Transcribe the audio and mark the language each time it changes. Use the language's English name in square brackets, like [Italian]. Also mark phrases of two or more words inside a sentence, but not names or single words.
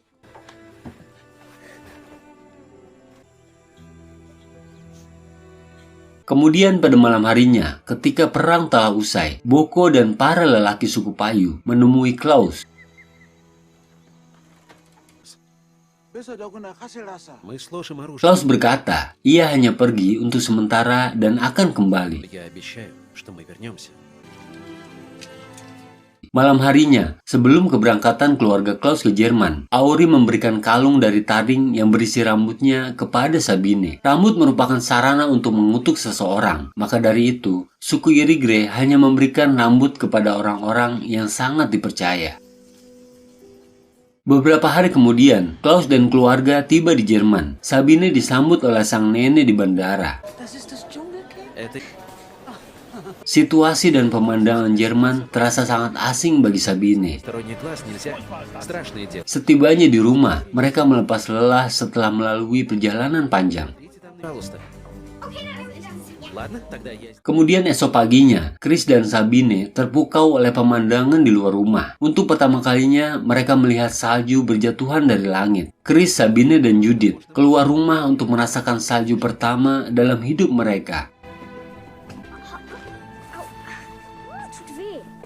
[Indonesian] Kemudian pada malam harinya, ketika perang telah usai, Boko dan para lelaki suku Payu menemui Klaus. [Russian] Мы сложим оружие. [Indonesian] Klaus berkata, ia hanya pergi untuk sementara dan akan kembali. [Russian] Я обещаю, что мы вернемся. [Indonesian] Malam harinya, sebelum keberangkatan keluarga Klaus ke Jerman, Auri memberikan kalung dari taring yang berisi rambutnya kepada Sabine. Rambut merupakan sarana untuk mengutuk seseorang, maka dari itu, suku Irigre hanya memberikan rambut kepada orang-orang yang sangat dipercaya. Beberapa hari kemudian, Klaus dan keluarga tiba di Jerman. Sabine disambut oleh sang nenek di bandara. [Russian] Это... [Indonesian] Situasi dan pemandangan Jerman terasa sangat asing bagi Sabine. [Russian] Сторонний глаз нельзя. Страшное дело. [Indonesian] Setibanya di rumah, mereka melepas lelah setelah melalui perjalanan panjang. [Russian] Идите там, пожалуйста. Ладно, тогда я... [Indonesian] Kemudian esok paginya, Chris dan Sabine terpukau oleh pemandangan di luar rumah. Untuk pertama kalinya, mereka melihat salju berjatuhan dari langit. Chris, Sabine, dan Judith keluar rumah untuk merasakan salju pertama dalam hidup mereka. [German] Tut weh.